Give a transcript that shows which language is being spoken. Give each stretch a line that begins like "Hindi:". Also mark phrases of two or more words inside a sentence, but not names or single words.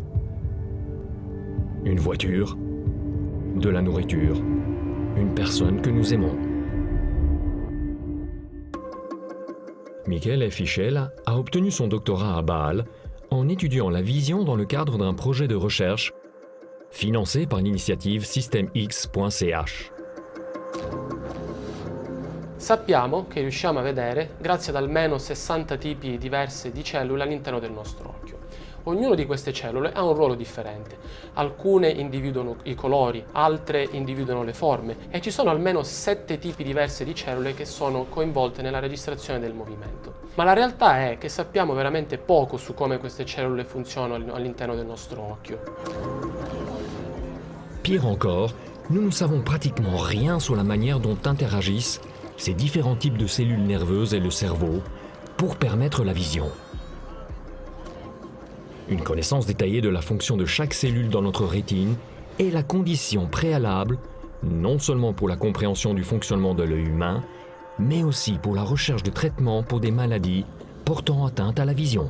French: Une voiture, de la nourriture, une personne que nous aimons. Michele Fischel a obtenu son doctorat à Bâle en étudiant la vision dans le cadre d'un projet de recherche financé par l'initiative systemx.ch.
Italian: Sappiamo che riusciamo a vedere grazie ad almeno 60 tipi diversi di cellule all'interno del nostro occhio. Ognuno di queste cellule ha un ruolo differente. Alcune individuano i colori, altre individuano le forme e ci sono almeno 7 tipi diversi di cellule che sono coinvolte nella registrazione del movimento. Ma la realtà è che sappiamo veramente poco su come queste cellule funzionano all'interno del nostro occhio.
French: Pire encore, nous ne savons pratiquement rien sur la manière dont interagissent ces différents types de cellules nerveuses et le cerveau pour permettre la vision. Une connaissance détaillée de la fonction de chaque cellule dans notre rétine est la condition préalable, non seulement pour la compréhension du fonctionnement de l'œil humain, mais aussi pour la recherche de traitements pour des maladies portant atteinte à la vision.